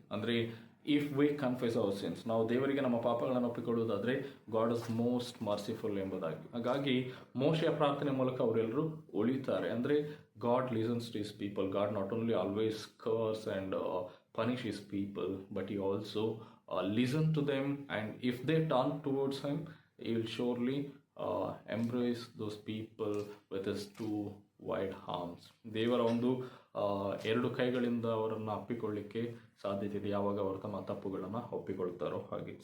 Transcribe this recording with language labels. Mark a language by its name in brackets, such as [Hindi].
[Kannada] ಅಂದರೆ [English] if we confess our sins, [Kannada] ನಾವು ದೇವರಿಗೆ ನಮ್ಮ ಪಾಪಗಳನ್ನು ಒಪ್ಪಿಕೊಳ್ಳುವುದಾದರೆ [English] God is most merciful [Kannada] ಎಂಬುದಾಗಿ. ಹಾಗಾಗಿ ಮೋಶೆಯ ಪ್ರಾರ್ಥನೆ ಮೂಲಕ ಅವರೆಲ್ಲರೂ ಉಳಿತಾರೆ. ಅಂದರೆ [English] God listens to his people. God not only always curse and punish his people, but he also listen to them, and if they turn towards him, he will surely embrace those people with his two wide arms. [Kannada] ದೇವರ ಒಂದು ಎರಡು ಕೈಗಳಿಂದ ಅವರನ್ನು ಅಪ್ಪಿಕೊಳ್ಳಿಕ್ಕೆ ಸಾಧ್ಯತೆ ಇದೆ ಯಾವಾಗ ಅವರು ತಮ್ಮ ತಪ್ಪುಗಳನ್ನು ಒಪ್ಪಿಕೊಳ್ತಾರೋ ಹಾಗೆ.